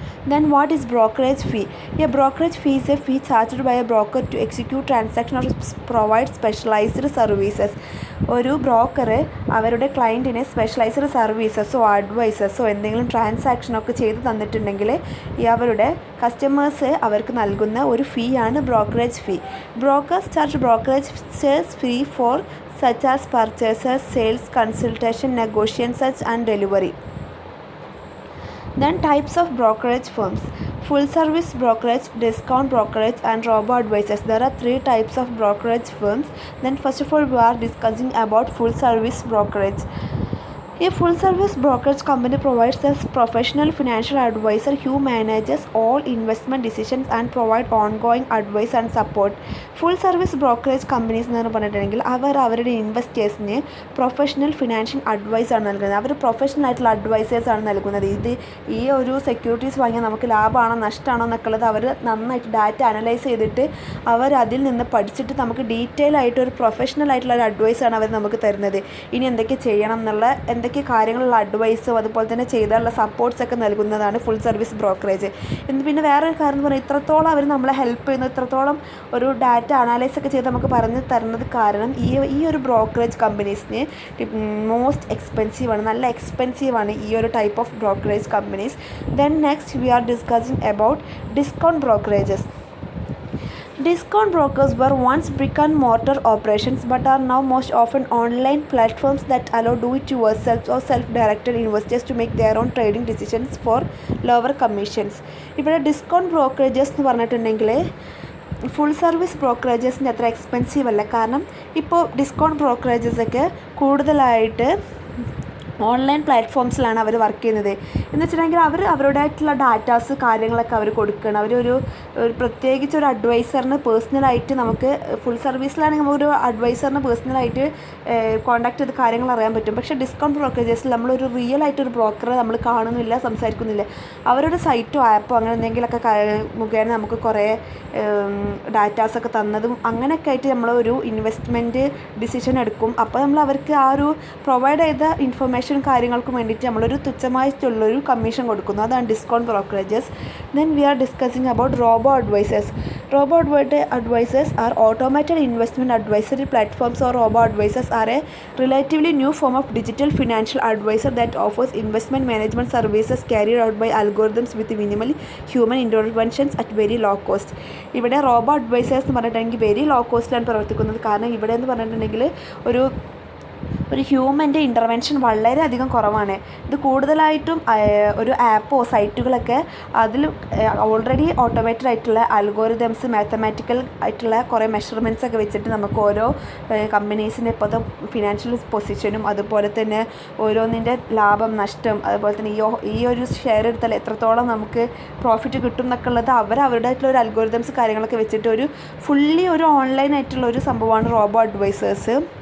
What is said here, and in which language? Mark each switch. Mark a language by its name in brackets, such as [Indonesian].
[English] Then what is brokerage fee? A brokerage fee is a fee charged by a broker to execute transaction or provide specialized services. [Malayalam] ഒരു broker അവരുടെ ക്ലയൻറ്റിനെ specialised സർവീസസോ അഡ്വൈസസോ എന്തെങ്കിലും ട്രാൻസാക്ഷനൊക്കെ ചെയ്ത് തന്നിട്ടുണ്ടെങ്കിൽ അവരുടെ customers അവർക്ക് നൽകുന്ന ഒരു ഫീ ആണ് brokerage fee. [English] Brokers charge brokerage fee for such as purchases, sales, consultation, negotiations and delivery. Then types of brokerage firms: full service brokerage, discount brokerage and robo-advisors. There are 3 types of brokerage firms. Then first of all we are discussing about full service brokerage. A full service brokerage company provides a professional financial advisor who manages all investment decisions and provide ongoing advice and support. Full service brokerage companies [Malayalam] എന്ന് പറഞ്ഞിട്ടുണ്ടെങ്കിൽ അവരുടെ ഇൻവെസ്റ്റേഴ്സിന് professional financial advice ആണ് നൽകുന്നത്. അവർ professional ആയിട്ടുള്ള advisers ആണ് നൽകുന്നത്. ഈ ഒരു സെക്യൂരിറ്റീസ് വാങ്ങിയാൽ നമുക്ക് ലാഭമാണോ നഷ്ടമാണോ എന്നൊക്കെ ഉള്ളത് അവർ നന്നായിട്ട് ഡാറ്റ അനലൈസ് ചെയ്തിട്ട് അവർ അതിൽ നിന്ന് പഠിച്ചിട്ട് നമുക്ക് ഡീറ്റെയിൽ ആയിട്ട് ഒരു പ്രൊഫഷണൽ ആയിട്ടുള്ള ഒരു അഡ്വൈസാണ് അവർ നമുക്ക് തരുന്നത്. ഇനി എന്തൊക്കെ ചെയ്യണം എന്നുള്ള എന്തൊക്കെ കാര്യങ്ങളുള്ള അഡ്വൈസും അതുപോലെ തന്നെ ചെയ്താലുള്ള സപ്പോർട്ട്സ് ഒക്കെ നൽകുന്നതാണ് ഫുൾ സർവീസ് ബ്രോക്കറേജ്. പിന്നെ വേറൊരു കാര്യം എന്ന് പറഞ്ഞാൽ ഇത്രത്തോളം അവർ നമ്മളെ ഹെൽപ്പ് ചെയ്യുന്നു, ഇത്രത്തോളം ഒരു ഡാറ്റ അനാലൈസ് ഒക്കെ ചെയ്ത് നമുക്ക് പറഞ്ഞു തരുന്നത് കാരണം ഈ ഒരു ബ്രോക്കറേജ് കമ്പനീസിന് മോസ്റ്റ് എക്സ്പെൻസീവാണ്, നല്ല എക്സ്പെൻസീവാണ് ഈ ഒരു type of brokerage companies. [English] Then next we are discussing about discount brokerages. Discount brokers were once brick-and-mortar operations but are now most often online platforms that allow do-it-yourself or self-directed investors to make their own trading decisions for lower commissions. [Malayalam] ഇവിടെ discount brokerages എന്ന് പറഞ്ഞിട്ടുണ്ടെങ്കിൽ full service ബ്രോക്കറേജസിൻ്റെ അത്ര expensive അല്ല. കാരണം ഇപ്പോൾ discount ബ്രോക്കറേജസൊക്കെ കൂടുതലായിട്ട് online പ്ലാറ്റ്ഫോംസിലാണ് അവർ work ചെയ്യുന്നത്. എന്ന് വെച്ചിട്ടുണ്ടെങ്കിൽ അവരുടേതായിട്ടുള്ള ഡാറ്റാസ് കാര്യങ്ങളൊക്കെ അവർ കൊടുക്കണം. അവരൊരു പ്രത്യേകിച്ച് ഒരു അഡ്വൈസറിന് പേഴ്സണലായിട്ട് നമുക്ക് ഫുൾ സർവീസിലാണെങ്കിൽ നമുക്കൊരു അഡ്വൈസറിന് പേഴ്സണലായിട്ട് കോൺടാക്ട് ചെയ്ത് കാര്യങ്ങൾ അറിയാൻ പറ്റും. പക്ഷേ ഡിസ്കൗണ്ട് ബ്രോക്കറേജസിൽ നമ്മളൊരു റിയൽ ആയിട്ടൊരു ബ്രോക്കറെ നമ്മൾ കാണുന്നില്ല, സംസാരിക്കുന്നില്ല. അവരുടെ സൈറ്റോ ആപ്പോ അങ്ങനെ എന്തെങ്കിലുമൊക്കെ മുഖേന നമുക്ക് കുറേ ഡാറ്റാസൊക്കെ തന്നതും അങ്ങനെയൊക്കെ ആയിട്ട് നമ്മളൊരു ഇൻവെസ്റ്റ്മെൻറ്റ് ഡിസിഷൻ എടുക്കും. അപ്പോൾ നമ്മൾ അവർക്ക് ആ ഒരു പ്രൊവൈഡ് ചെയ്ത ഇൻഫർമേഷൻ കാര്യങ്ങൾക്കും വേണ്ടിയിട്ട് നമ്മളൊരു തുച്ഛമായിട്ടുള്ളൊരു കമ്മീഷൻ കൊടുക്കുന്നു. അതാണ് [English] Discount brokerages. Then we are discussing about robo advisors. Robo advisors are automated investment advisory platforms, or robo advisors are a relatively new form of digital financial advisor that offers investment management services carried out by algorithms with minimally human interventions at very low cost. [Malayalam] ഇവിടെ robo advisers എന്ന് പറഞ്ഞിട്ടുണ്ടെങ്കിൽ very low കോസ്റ്റിലാണ് പ്രവർത്തിക്കുന്നത്. കാരണം ഇവിടെ എന്ന് പറഞ്ഞിട്ടുണ്ടെങ്കിൽ ഒരു ഹ്യൂമൻ്റെ intervention വളരെയധികം കുറവാണ്. ഇത് കൂടുതലായിട്ടും ഒരു ആപ്പോ സൈറ്റുകളൊക്കെ അതിൽ ഓൾറെഡി ഓട്ടോമേറ്റഡ് ആയിട്ടുള്ള അൽഗോരിതംസ്, മാത്തമാറ്റിക്കൽ ആയിട്ടുള്ള കുറേ മെഷർമെൻറ്റ്സ് ഒക്കെ വെച്ചിട്ട് നമുക്ക് ഓരോ കമ്പനീസിൻ്റെ ഇപ്പോഴത്തെ ഫിനാൻഷ്യൽ പൊസിഷനും അതുപോലെ തന്നെ ഓരോന്നിൻ്റെ ലാഭം നഷ്ടം അതുപോലെ തന്നെ ഈ ഒരു ഷെയർ എടുത്താൽ എത്രത്തോളം നമുക്ക് പ്രോഫിറ്റ് കിട്ടും എന്നൊക്കെ ഉള്ളത് അവരുടേതായിട്ടുള്ള ഒരു അൽഗോരിതംസ് കാര്യങ്ങളൊക്കെ വെച്ചിട്ട് ഒരു ഫുള്ളി ഒരു ഓൺലൈൻ ആയിട്ടുള്ള ഒരു സംഭവമാണ് റോബോ അഡ്വൈസേഴ്സ്.